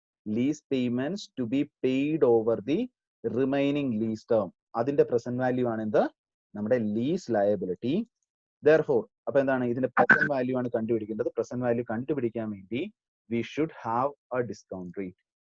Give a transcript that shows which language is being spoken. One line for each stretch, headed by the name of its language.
English: Lease payments to be paid over the remaining lease term,
Malayalam: അതിന്റെ present value ആണ് എന്ത്? നമ്മുടെ lease liability.
English: Therefore
Malayalam: അപ്പൊ എന്താണ്? ഇതിന്റെ present value ആണ് കണ്ടുപിടിക്കേണ്ടത്. present value കണ്ടുപിടിക്കാൻ വേണ്ടി
English: we should have a discount rate.